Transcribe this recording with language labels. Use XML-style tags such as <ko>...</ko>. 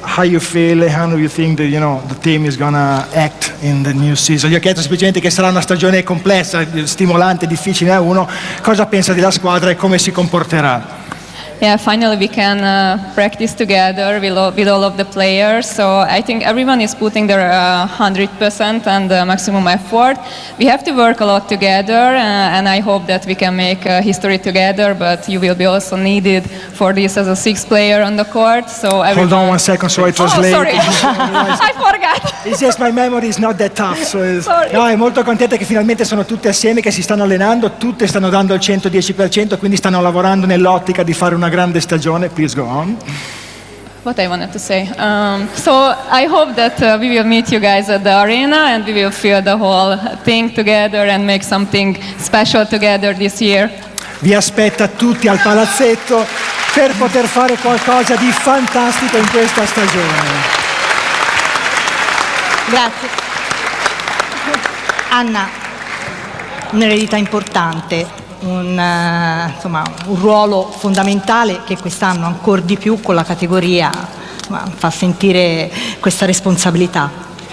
<en>How you feel? How do you think that, you know, the team is gonna act in the new season?</en> <it>Gli ho chiesto semplicemente che sarà una stagione complessa, stimolante, difficile a uno. Cosa pensa della squadra e come si comporterà?</it> <en>Yeah, finally we can practice together with all of the players. So I think everyone is putting their 100% and maximum effort. We have to work a lot together, and I hope that we can make history together. But you will be also needed for this as a sixth player on the court. So hold on 1 second, so I translate. Oh, sorry, I forgot. It's just my memory is not that tough.</en> <it>So no, è molto contenta che finalmente sono tutte assieme, che si stanno allenando, tutte stanno dando il 110%, quindi stanno lavorando nell'ottica di fare una grande stagione.</it> <en>Please go on. What I wanted to say. So I hope that we will meet you guys at the arena and we will feel the whole thing together and make something special together this year.</en> <it>Vi aspetta tutti al palazzetto per poter fare qualcosa di fantastico in questa stagione. Grazie. Anna, un'eredità importante. Un ruolo fondamentale che quest'anno ancora di più con la categoria fa sentire questa responsabilità.</it>